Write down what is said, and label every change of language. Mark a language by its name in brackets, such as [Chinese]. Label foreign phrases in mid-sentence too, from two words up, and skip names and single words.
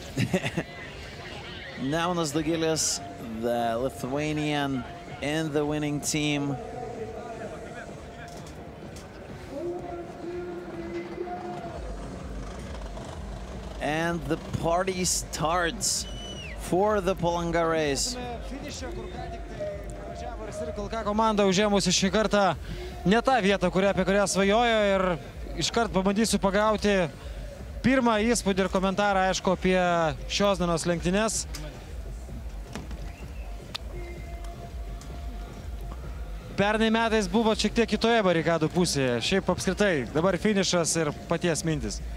[English] Neonas Dagilis, the Lithuanian in the winning team. And the party starts for the Palanga race. [Lithuanian] Komanda užėmusi šį kartą ne tą vietą, apie kurią svajojo, ir iškart pabandysiu pagauti pirmą įspūdį ir komentarą, aišku, apie šios dienos lenktynes. Pernai metais buvo šiek tiek kitoje barikadų pusėje, šiaip apskritai, dabar finišas ir paties mintis.